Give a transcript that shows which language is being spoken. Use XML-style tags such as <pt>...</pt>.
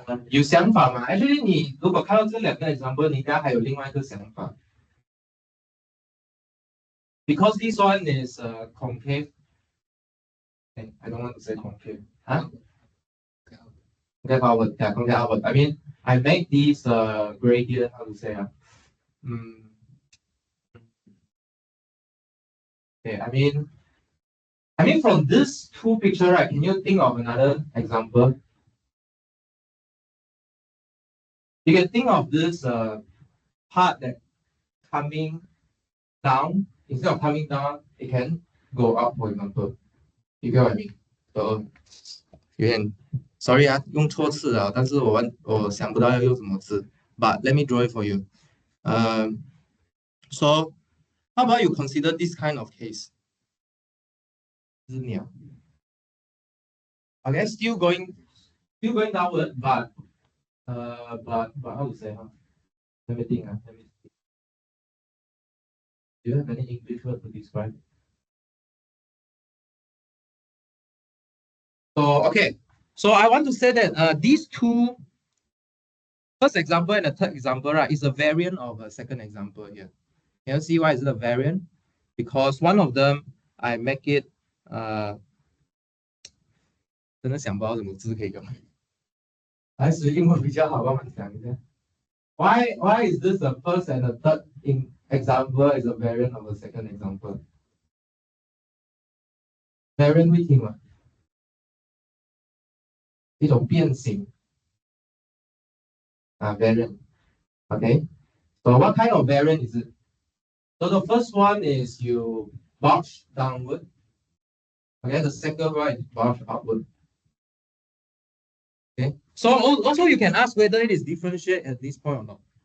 <zh>有想法吗？Actually，你如果看到这两个 example，你应该还有另外一个想法。</zh> <en>Because this one is concave. Okay, I don't want to say concave. Huh? Concave outward. Yeah, concave outward. I mean, I make this gradient. How to say? Okay. I mean, from this two picture, right? Can you think of another example? You can think of this part that coming down. Instead of coming down, it can go up, for example. You get what I mean?</en> <zh>So 有点 sorry 啊，用错字了，但是我想不到要用什么字。</zh> <en>But let me draw it for you. So how about you consider this kind of case?</en> <zh>是鸟</zh> <en>Okay, still going downward, but how to say? Let me think. Let me think. Do you have any English word to describe? So okay, so I want to say that these two, first example and the third example, right, is a variant of a second example here. Can you see why is it a variant? Because one of them I make it</en> <zh>真的想不到什么字可以用，还是英文比较好，帮忙想一下。</zh> <en>Why is this the first and the third in example is a variant of the second example?</en> <zh>Variant 会听吗？一种变形variant.</zh> <en>Okay. So what kind of variant is it? So the first one is you bulge downward. Okay. The second one is bulge upward. Okay. So also you can ask whether it is differentiate at this point or not.</en>